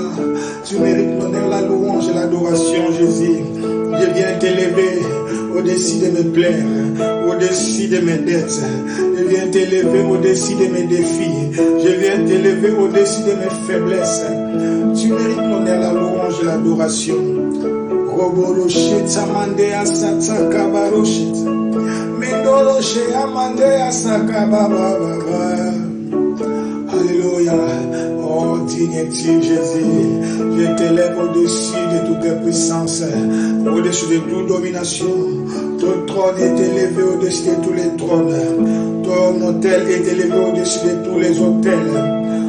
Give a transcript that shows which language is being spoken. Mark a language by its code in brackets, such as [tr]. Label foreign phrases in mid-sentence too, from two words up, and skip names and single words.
[fr] Tu mérites l'honneur, la louange et l'adoration, Jésus. Je viens t'élever au-dessus de mes plaies, au-dessus de mes dettes. Je viens t'élever au-dessus de mes défis. Je viens t'élever au-dessus de mes faiblesses. Tu mérites l'honneur, la louange et l'adoration. Roboroche tamande asata kabaroche. Mendoroche amande asaka baba. Alléluia. Oh, digne-tu, Jésus, je t'élève au-dessus de toutes les puissances, au-dessus de toute domination. Ton trône est élevé au-dessus de tous les trônes. Ton autel est élevé au-dessus de tous les autels.